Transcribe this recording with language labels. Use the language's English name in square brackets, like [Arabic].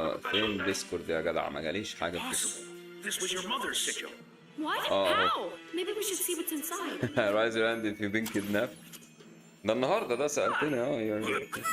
[Arabic] فين ديسكورد يا جدع؟ ما جاليش حاجة في [English] This was your mother's sigil. What? Oh. How? Maybe we should see what's inside. Raise your hand if you've been kidnapped. [Arabic] ده النهارده ده سألتني يعني.